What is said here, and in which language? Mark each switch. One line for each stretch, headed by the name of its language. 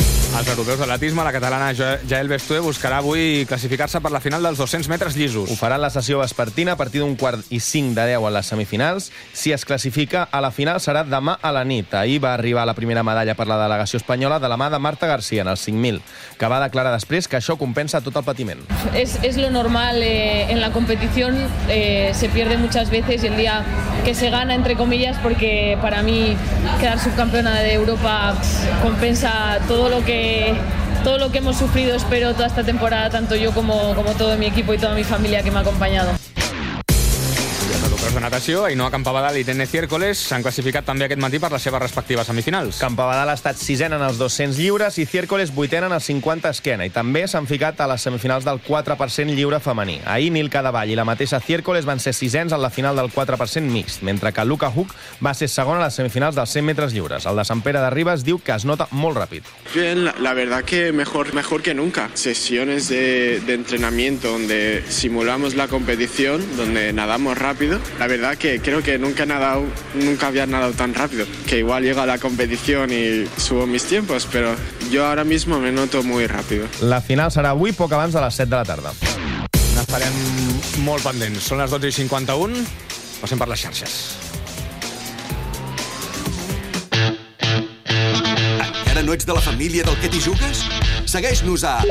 Catalan: Els europeus d'atletisme, la catalana Jael Bestué, buscarà avui classificar-se per la final dels 200 metres llisos. Ho farà en la sessió vespertina a partir d'un quart i 5:50 en les semifinals. Si es classifica a la final serà demà a la nit. Ahir va arribar la primera medalla per la delegació espanyola de la mà de Marta García en els 5.000, que va declarar després que això compensa tot el patiment.
Spanish: Es lo normal en la competición, se pierde muchas veces y el día que se gana, entre comillas, porque para mí quedar subcampeona de Europa compensa todo lo que todo lo que hemos sufrido, espero, toda esta temporada, tanto yo como todo mi equipo y toda mi familia que me ha acompañado.
Catalan: Però de natació, Ainhoa Campabadal i Tene Ciércoles s'han classificat també aquest matí per les seves respectives semifinals. Campabadal ha estat sisena en els 200 lliures i Ciércoles vuitena en els 50 esquena i també s'han ficat a les semifinals del 4% lliure femení. Ahir, Nilka Davall i la mateixa Ciércoles van ser sisens en la final del 4% mixt, mentre que Luca Huck va ser segon a les semifinals dels 100 metres lliures. El de Sant Pere de Ribes diu que es nota molt ràpid.
Spanish: Bien, la verdad que mejor que nunca. Sesiones de entrenamiento donde simulamos la competición, donde nadamos rápido. La verdad que creo que nunca había nadado tan rápido, que igual llego a la competición y subo mis tiempos, pero yo ahora mismo me noto muy rápido.
Catalan: La final serà avui, poc abans de les 7 de la tarda. N'estarem molt pendents. Són les 12:51, passem per les xarxes. Encara no ets de la família del que t'hi jugues? Segueix-nos a...